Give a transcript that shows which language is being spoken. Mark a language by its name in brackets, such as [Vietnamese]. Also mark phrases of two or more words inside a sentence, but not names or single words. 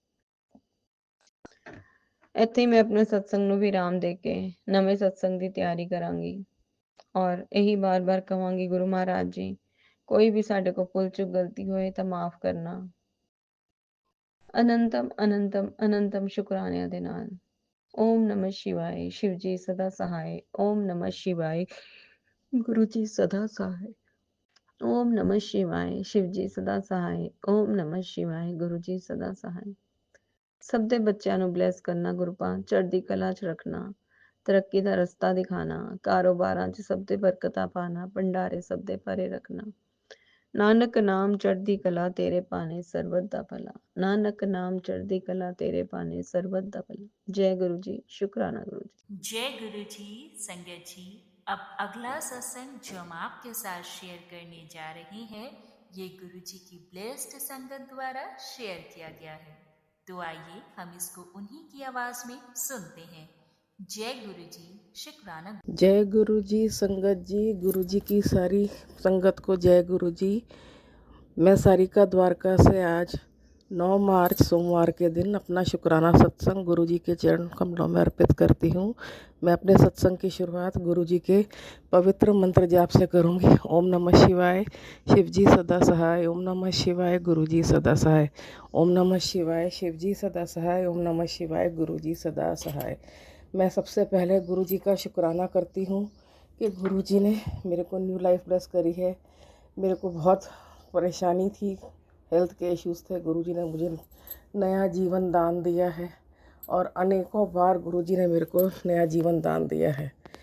[Punjabi] ਇੱਥੇ ਹੀ ਮੈਂ ਆਪਣੇ ਸਤਸੰਗ ਨੂੰ ਵਿਰਾਮ ਦੇ ਕੇ ਨਵੇਂ ਸਤਸੰਗ ਦੀ ਤਿਆਰੀ ਕਰਾਂਗੀ ਔਰ ਇਹੀ ਬਾਰ-ਬਾਰ ਕਹਾਂਗੀ, ਗੁਰੂ ਮਹਾਰਾਜ ਜੀ ਕੋਈ ਵੀ ਸਾਡੇ ਕੋਲ ਭੁੱਲ ਚੁੱਕ ਗਲਤੀ ਹੋਏ ਤਾਂ ਮਾਫ ਕਰਨਾ। ਅਨੰਤਮ ਅਨੰਤਮ ਅਨੰਤਮ ਸ਼ੁਕਰਾਨਿਆਂ ਦੇ ਨਾਲ। [Hindi] ओम नमः शिवाय, शिव जी सदा सहाय। ओम नमः शिवाय, गुरु जी सदा सहाय। ओम नमः शिवाय, शिव जी सदा सहाय। ओम नमः शिवाय, गुरु जी सदा सहाय। [Punjabi] ਸਭ ਦੇ ਬੱਚਿਆਂ ਨੂੰ ਬਲੈਸ ਕਰਨਾ ਗੁਰਪਾ, ਚੜ੍ਹਦੀ ਕਲਾ 'ਚ ਰੱਖਣਾ, ਤਰੱਕੀ ਦਾ ਰਸਤਾ ਦਿਖਾਣਾ, ਕਾਰੋਬਾਰਾਂ 'ਚ ਸਭ ਦੇ ਬਰਕਤਾਂ ਪਾਣਾ, ਭੰਡਾਰੇ ਸਭ ਦੇ ਭਰੇ ਰੱਖਣਾ। ਨਾਨਕ ਨਾਮ ਚੜ੍ਹਦੀ ਕਲਾ ਤੇਰੇ ਪਾਣੇ, ਸਰਬਤ ਦਾ ਭਲਾ। ਨਾਨਕ ਨਾਮ ਚੜ੍ਹਦੀ ਕਲਾ ਤੇਰੇ ਪਾਣੇ, ਸਰਬਤ ਦਾ ਭਲਾ। [Hindi] जय गुरु जी, शुक्राना गुरु जी। जय गुरु जी। संगत जी, अब अगला सत्संग जो हम आपके साथ शेयर करने जा रहे हैं, ये गुरु जी की ब्लेस्ड संगत द्वारा शेयर किया गया है। तो आइए हम इसको उन्हीं की आवाज में सुनते हैं। जय गुरु जी, शुक्राना। जय गुरु जी। संगत जी, गुरु जी की सारी संगत को जय गुरु जी। मैं सारिका द्वारका से आज 9 मार्च सोमवार के दिन अपना शुक्राना सत्संग गुरु जी के चरण कमलों में अर्पित करती हूँ। मैं अपने सत्संग की शुरुआत गुरु जी के पवित्र मंत्र जाप से करूँगी। ओम नमः शिवाय, शिव जी सदा सहाय। ओम नमः शिवाय, गुरु जी सदा सहाय। ओम नमः शिवाय, शिव जी सदा सहाय। ओम नमः शिवाय, गुरु जी सदा सहाय। मैं सबसे पहले गुरु जी का शुक्राना करती हूँ कि गुरु जी ने मेरे को [English] new life [Hindi] ब्लेस करी है। मेरे को बहुत परेशानी थी, हेल्थ के इश्यूज़ थे, गुरु जी ने मुझे नया जीवन दान दिया है और अनेकों बार गुरु जी ने मेरे को नया जीवन दान दिया है।